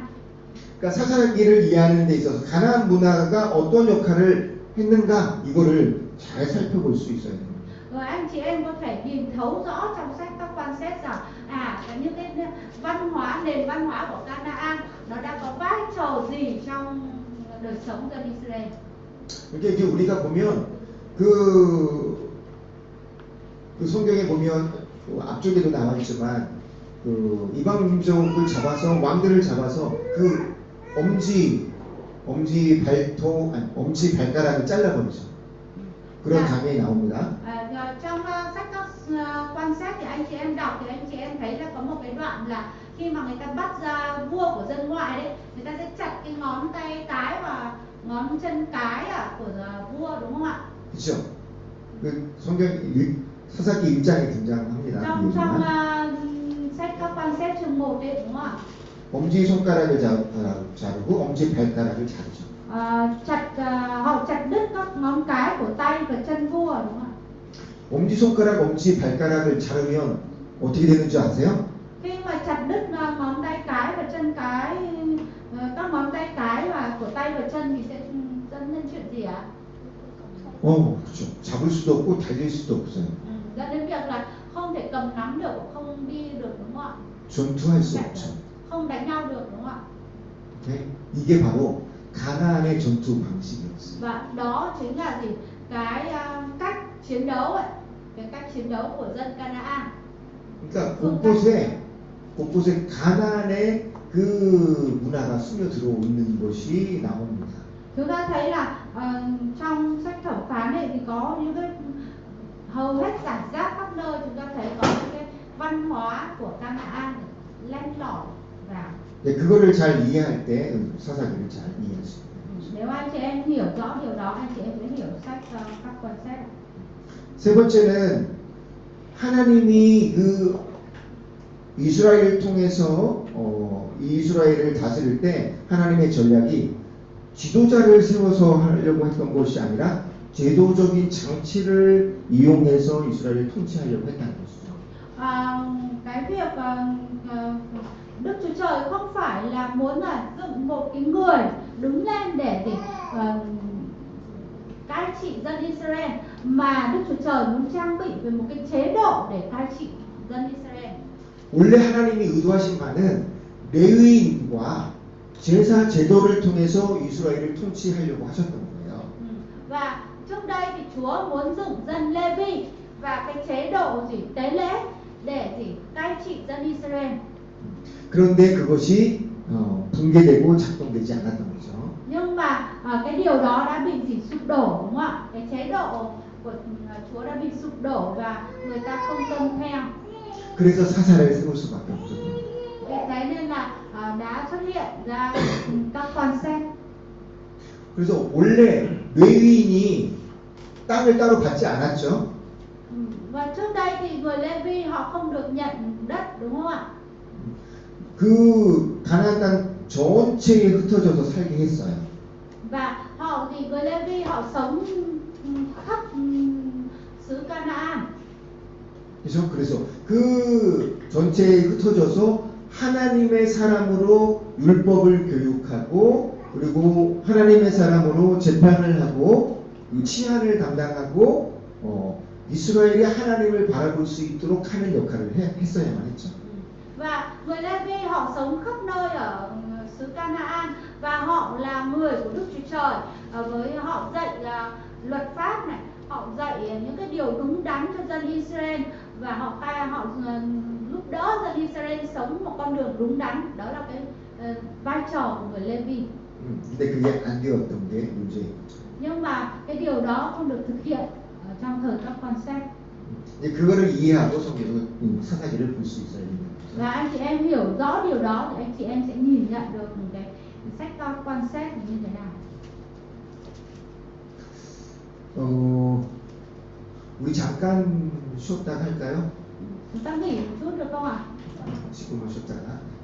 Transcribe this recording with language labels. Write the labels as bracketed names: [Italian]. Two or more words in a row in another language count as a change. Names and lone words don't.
[Korean] 그러니까 사사기를 이해하는 데 있어서 가나안 문화가 어떤 역할을 했는가 이거를 잘 살펴볼 수 있어야 됩니다. [Vietnamese] Rồi anh chị em có thể nhìn thấu rõ trong sách các quan sát rằng những cái nền văn hóa của Canaan nó đã có vai trò gì trong đời sống dân Israel. [Korean] 이렇게 이제 우리가 보면 그 성경에 보면 앞쪽에도 나와 있지만 그 이방 민족을 잡아서 왕들을 잡아서 그 엄지 발가락을 잘라버리죠. 그런 장면이 나옵니다. [Vietnamese] Trong sách các quan sát thì anh chị em đọc thì anh chị em thấy là có một cái đoạn là khi mà người ta bắt ra vua của dân ngoại đấy, người ta sẽ chặt cái ngón tay cái và ngón chân cái của vua, đúng không ạ? [Korean] 그렇죠. 그 성경 사사기 1장에 등장합니다. [Vietnamese] Trong sách các quan sát chương 1 đấy, đúng không ạ? [Korean] 엄지 손가락을 자르고 엄지 발가락을 자르죠. [Vietnamese] Họ chặt đứt các ngón cái của tay và chân vua, đúng không ạ? [Korean] 엄지 손가락, 엄지 발가락을 자르면 어떻게 되는 줄 아세요? [Vietnamese] Khi mà chặt đứt ngón tay cái và chân cái, các ngón tay cái và của tay và chân thì sẽ dẫn đến chuyện gì ạ? [Korean] 그렇죠. 잡을 수도 없고 달릴 수도 없어요. [Vietnamese] Dẫn đến việc là không thể cầm nắm được, không đi được, đúng không ạ? [Korean] 전투할 수 없죠. [Vietnamese] không đánh nhau được, đúng không ạ? [Korean] 오케이? 이게 바로 가나안의 전투 방식이었어요. [Vietnamese] Và đó chính là gì? Cái cách chiến đấu ấy, cái cách chiến đấu của dân Canaan. [Korean] 그러니까 곳곳에 가나안의 그 문화가 스며 들어오는 것이 나옵니다. [Vietnamese] Chúng ta thấy là trong sách thẩm phán này thì có những cái hầu hết giải rác khắp nơi, chúng ta thấy có những cái văn hóa của Canaan len lỏi vào. [Korean] 네, 그거를 잘 이해할 때 사사기를 잘 이해할 수 있어요. [Vietnamese] Nếu anh chị em hiểu rõ điều đó, anh chị em sẽ hiểu sách các quan sách. [Korean] 세 번째는 하나님이 그 이스라엘을 통해서 이스라엘을 다스릴 때 하나님의 전략이 지도자를 세워서 하려고 했던 것이 아니라 제도적인 장치를 이용해서 이스라엘을 통치하려고 했다는 것이죠. [Vietnamese] Cái việc Đức Chúa Trời không phải là muốn là dựng một cái người đứng lên để cai trị dân Israel, mà Đức Chúa Trời muốn trang bị về một cái chế độ để cai trị dân Israel. [Korean] 원래 하나님이 의도하신 바는 레위인과 제사 제도를 통해서 이스라엘을 통치하려고 하셨던 거예요. [Vietnamese] Và trước đây thì Chúa muốn dựng dân Lê-vi và cái chế độ tế lễ để cai trị dân Israel. [Korean] 그런데 그것이 붕괴되고 작동되지 않았던 거죠. [Vietnamese] Nhưng mà cái điều đó đã bị sụp đổ, đúng không ạ? Cái chế độ của Chúa đã bị sụp đổ và người ta không tuân theo. [Korean] 그래서 사사를 세울 수밖에 없었던 거예요. [Vietnamese] Vì thế nên là đã xuất hiện ra các quan xét. [Korean] 그래서 원래 레위인이 땅을 따로 받지 않았죠. [Vietnamese] Và trước đây thì người Lê-vi họ không được nhận đất, đúng không ạ? [Korean] 그 가나안 땅 전체에 흩어져서 살게 했어요. [Vietnamese] Và họ thì người Lê-vi họ sống khắp xứ Canaan. [Korean] 그래서 그 전체에 흩어져서 하나님의 사람으로 율법을 교육하고 그리고 하나님의 사람으로 재판을 하고 치안을 담당하고 이스라엘이 하나님을 바라볼 수 있도록 하는 역할을 했어야만 했죠. [Vietnamese] Và người Lê-vi họ sống khắp nơi ở xứ Canaan và họ là người của Đức Chúa Trời. Với họ dạy luật pháp này, họ dạy những cái điều đúng đắn cho dân Israel và họ giúp đỡ dân Israel sống một con đường đúng đắn. Đó là cái vai trò của người Lê-vi. [Korean] 근데 그게 안 되었던 게 문제인 거죠. [Vietnamese] Nhưng mà cái điều đó không được thực hiện trong thời các quan xét. [Korean] 그거를 이해하고 성경을 사사기를 볼 수 있어야 됩니다. [Vietnamese] Và anh chị em hiểu rõ điều đó thì anh chị em sẽ nhìn nhận được cái sách các quan xét như thế nào. [Korean] 우리 잠깐 쉬었다 할까요? [Vietnamese] Chúng ta nghỉ một chút được không ạ? [Korean] 10분만 쉬었다가.